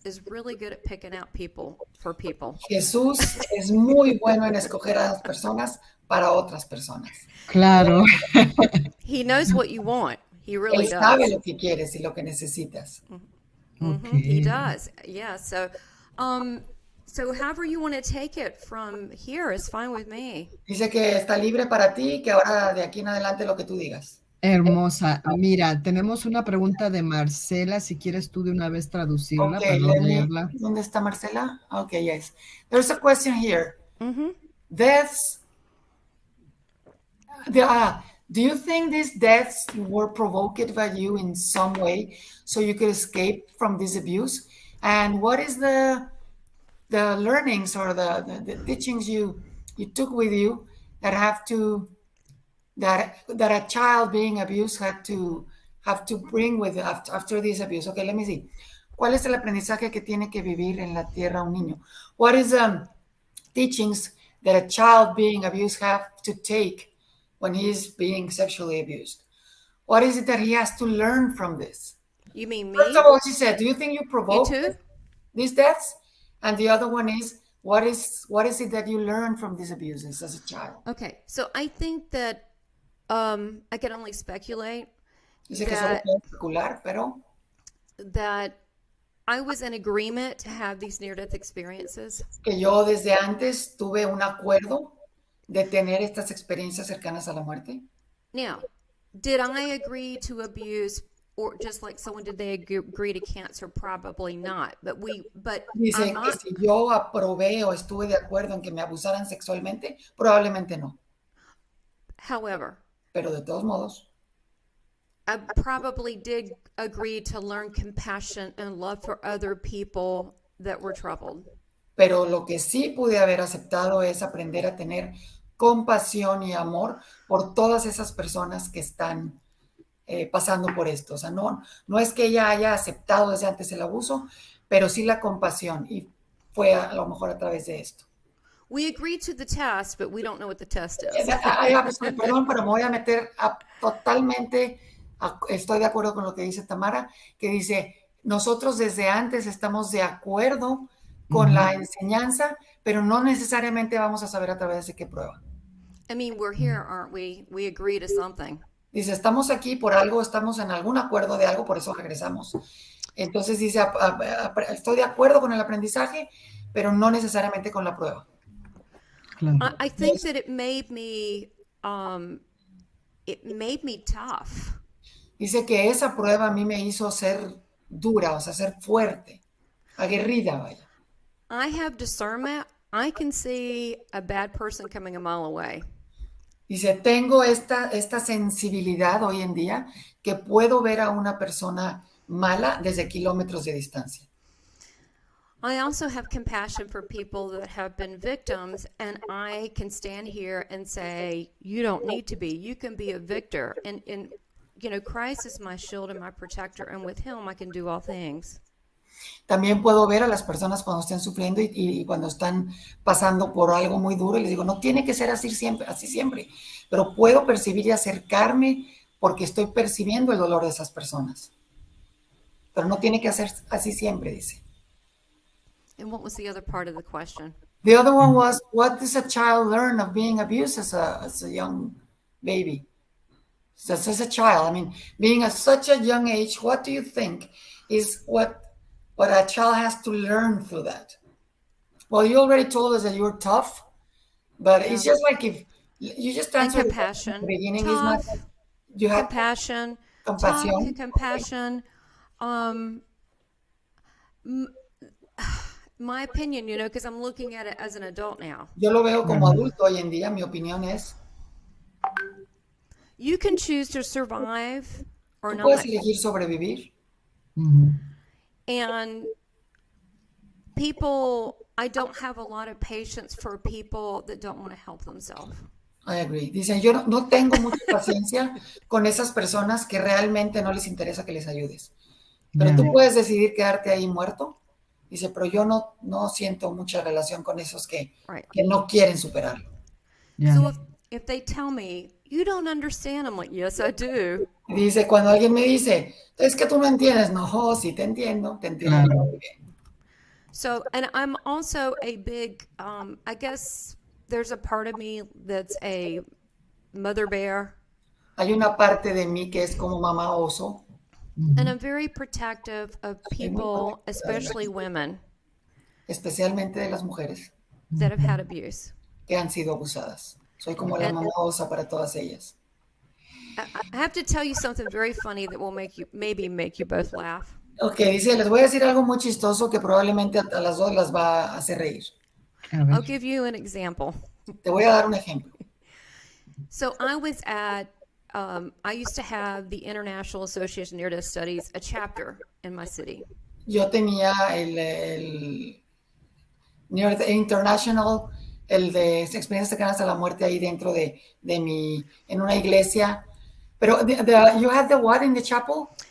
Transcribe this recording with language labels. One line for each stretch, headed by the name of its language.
English: is really good at picking out people for people.
Spanish: Jesús es muy bueno en escoger a las personas para otras personas. Claro.
English: He knows what you want. He really does.
Spanish: Él sabe lo que quieres y lo que necesitas.
English: Okay. He does. Yeah. So however you want to take it from here is fine with me.
Spanish: Dice que está libre para ti, que ahora de aquí en adelante lo que tú digas. Hermosa. Mira, tenemos una pregunta de Marcela, si quieres tú de una vez traducirla para no leerla. ¿Dónde está Marcela?
English: Okay, yes. There's a question here. Deaths. Do you think these deaths were provoked by you in some way so you could escape from this abuse? And what is the learnings or the teachings you took with you that have to that a child being abused have to bring with after this abuse? Okay, let me see.
Spanish: ¿Cuál es el aprendizaje que tiene que vivir en la tierra un niño?
English: What is teachings that a child being abused have to take when he is being sexually abused? What is it that he has to learn from this? You mean me? First of all, she said, do you think you provoked too? these deaths? And the other one is, what is it that you learned from these abuses as a child? Okay, so I think that I can only speculate.
Spanish: Dice que solo puedo especular, pero
English: that I was in agreement to have these near-death experiences.
Spanish: Que yo desde antes tuve un acuerdo de tener estas experiencias cercanas a la muerte.
English: Now, did I agree to abuse, or just like someone, did they agree to cancer? Probably not.
Spanish: Dice que si yo aprobé o estuve de acuerdo en que me abusaran sexualmente, probablemente no.
English: However,
Spanish: pero de todos modos,
English: I probably did agree to learn compassion and love for other people that were troubled.
Spanish: Pero lo que sí pude haber aceptado es aprender a tener compasión y amor por todas esas personas que están pasando por esto. O sea, no es que ella haya aceptado desde antes el abuso, pero sí la compasión, y fue a lo mejor a través de esto.
English: We agreed to the test, but we don't know what the test is.
Spanish: Perdón, pero me voy a meter totalmente, estoy de acuerdo con lo que dice Tamara, que dice, nosotros desde antes estamos de acuerdo con la enseñanza, pero no necesariamente vamos a saber a través de qué prueba.
English: I mean, we're here, aren't we? We agree to something.
Spanish: Dice, estamos aquí por algo, estamos en algún acuerdo de algo, por eso regresamos. Entonces dice, estoy de acuerdo con el aprendizaje, pero no necesariamente con la prueba.
English: I think that it made me it made me tough.
Spanish: Dice que esa prueba a mí me hizo ser dura, o sea, ser fuerte, aguerrida, vaya.
English: I have discernment. I can see a bad person coming a mile away.
Spanish: Dice, tengo esta sensibilidad hoy en día que puedo ver a una persona mala desde kilómetros de distancia.
English: I also have compassion for people that have been victims, and I can stand here and say, you don't need to be. You can be a victor. And you know, Christ is my shield and my protector, and with him I can do all things.
Spanish: También puedo ver a las personas cuando estén sufriendo y cuando están pasando por algo muy duro y les digo, no tiene que ser así siempre, pero puedo percibir y acercarme porque estoy percibiendo el dolor de esas personas. Pero no tiene que ser así siempre, dice.
English: And what was the other part of the question? The other one was, what does a child learn of being abused as a young baby? So as a child, I mean, being at such a young age, what do you think is what a child has to learn through that? Well, you already told us that you're tough, but it's just like if you just answered compassion. At the beginning, Tough, is not you have compassion, compassion. Compassion. My opinion, you know, because I'm looking at it as an adult now.
Spanish: Yo lo veo como adulto hoy en día. Mi opinión es,
English: you can choose to survive or
Spanish: tú
English: not.
Spanish: puedes elegir sobrevivir.
English: And people, I don't have a lot of patience for people that don't want to help themselves. I agree.
Spanish: Dicen, yo no tengo mucha paciencia con esas personas que realmente no les interesa que les ayudes. Pero tú puedes decidir quedarte ahí muerto. Dice, pero yo no siento mucha relación con esos que no quieren superarlo.
English: So if they tell me, you don't understand, I'm like, yes, I do.
Spanish: Dice, cuando alguien me dice, es que tú no entiendes. No, sí te entiendo muy bien.
English: So, and I'm also a big, I guess there's a part of me that's a mother bear.
Spanish: Hay una parte de mí que es como mamá oso.
English: And I'm very protective of people, especially women.
Spanish: Especialmente de las mujeres.
English: That have had abuse.
Spanish: Que han sido abusadas. Soy como la mamá osa para todas ellas.
English: I have to tell you something very funny that will maybe make you both laugh.
Spanish: Okay, dice, les voy a decir algo muy chistoso que probablemente a las dos las va a hacer reír.
English: I'll give you an example.
Spanish: Te voy a dar un ejemplo.
English: So I was at, I used to have the International Association of Near-Death Studies, a chapter in my city.
Spanish: Yo tenía el International, el de experiencias cercanas a la muerte ahí dentro de en una iglesia. Pero,
English: you had the what in the chapel?